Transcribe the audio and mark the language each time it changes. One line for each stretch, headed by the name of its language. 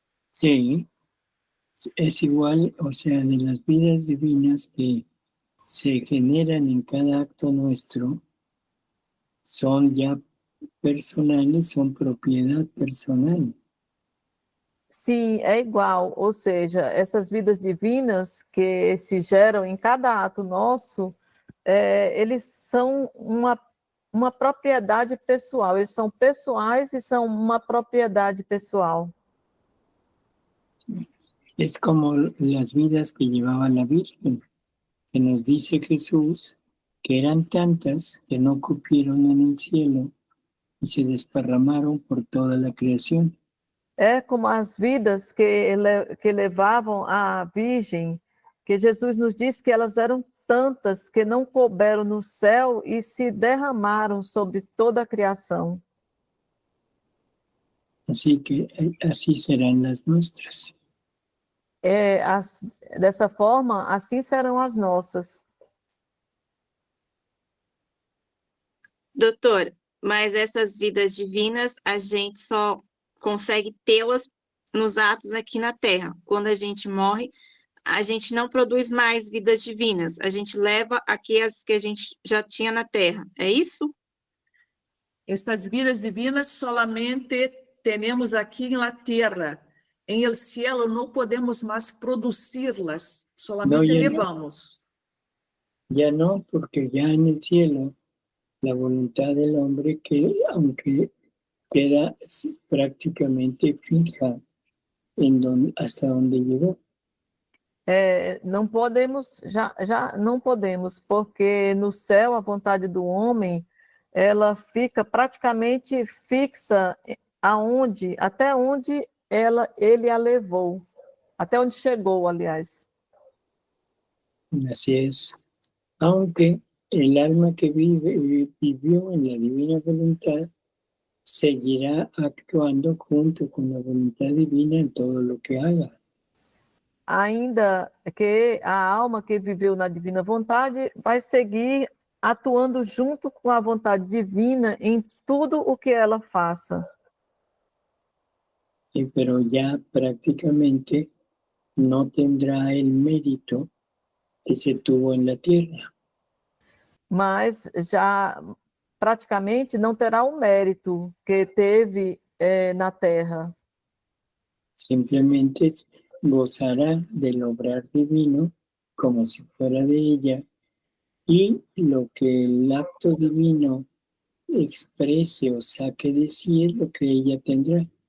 Spanish: Sí, es igual, o sea, de las vidas divinas que se generan en cada acto nuestro, son ya personales, son propiedad personal.
Portuguese: Sim, é igual, ou seja, essas vidas divinas que se geram em cada ato nosso, eles são uma propriedade pessoal, eles são pessoais e são uma propriedade pessoal.
Spanish: Es como las vidas que llevaba la Virgen, que nos dice Jesús que eran tantas que no cupieron en el cielo y se desparramaron por toda la creación.
Portuguese: É como as vidas que levavam a Virgem, que Jesus nos disse que elas eram tantas que não couberam no céu e se derramaram sobre toda a criação.
Spanish: Así que así serán las nuestras.
Portuguese: Dessa forma, assim serão as nossas. Doutor, mas essas vidas divinas, a gente só consegue tê-las nos atos aqui na Terra. Quando a gente morre, a gente não produz mais vidas divinas, a gente leva aquelas que a gente já tinha na Terra, é isso?
Spanish: Estas
Portuguese: vidas divinas
Spanish: solamente
Portuguese: temos aqui na Terra. Em
Spanish: el cielo
Portuguese: não podemos mais produzi-las,
Spanish: solamente No, ya no.
Portuguese: levamos.
Spanish: Ya no, porque ya en el cielo la voluntad del hombre, que aunque queda prácticamente fija hasta donde llegó.
Portuguese: Não podemos, já não podemos, porque no céu a vontade do homem, ela fica praticamente fixa até onde ele a levou, até onde chegou, aliás.
Spanish: Así es. Aunque el alma que vivió en la divina voluntad seguirá actuando junto con la voluntad divina en todo lo que haga.
Portuguese: Ainda que a alma que viveu na divina vontade vai seguir atuando junto com a vontade divina em tudo o que ela faça.
Spanish: pero ya prácticamente no tendrá el mérito que se tuvo en la tierra.
Portuguese: Mas já praticamente não terá o mérito que teve na terra.
Spanish: Simplemente gozará del obrar divino como si fuera de ella, y lo que el acto divino exprese o saque de sí es lo que ella tendrá.